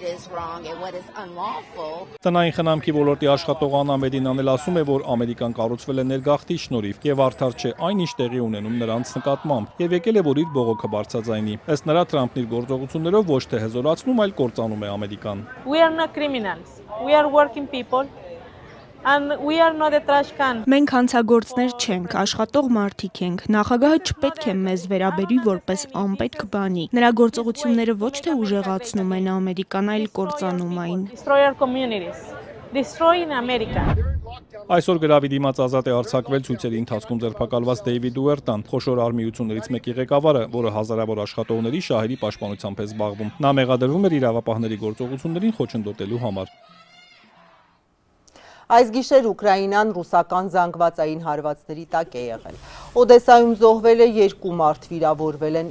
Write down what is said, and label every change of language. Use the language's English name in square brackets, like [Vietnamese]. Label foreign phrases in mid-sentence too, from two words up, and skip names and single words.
[Armenian] Տնային խնամքի ոլորտի աշխատող Աննա Մեդինան ասում է, որ Ամերիկան կառուցվել է ներգաղթի շնորհիվ եւ արդար չէ այն ինչ տեղի ունենում նրանց նկատմամբ եւ եկել է, որ իր բողոքը բարձրաձայնի։ Ըստ նրա Թրամփն իր գործողություններով ոչ թե հզորացնում, այլ կործանում է Ամերիկան։ [English] We are not criminals. We are working people. And we are not a trash can. [Armenian] Մենք հանցագործներ չենք, աշխատող մարդիկ ենք։ Նախագահը չպետք է մեզ վերաբերի որպես անպետք բանի։ Նրա գործողությունները ոչ թե ուժեղացնում են Ամերիկան, այլ կործանում այն։ [English] Destroy our communities. Destroying America. [Armenian] Այսօր գրավի դիմաց ազատ է արձակվել ցույցերի ընթացքում ձերբակալված Դեյվիդ Ուերտան, խոշոր արմիություններից մեկի ղեկավարը, որը հազարավոր աշխատողների շահերի պաշտպանությամբ է զբաղվում։ Նա մեղադրվում էր իրավապահների գործողություններին խոչընդոտելու համար։ Այս գիշեր Ուկրաինան ռուսական զանգվածային հարվածների տակ է եղել։ Օդեսայում զոհվել է 2 մարդ, վիրավորվել են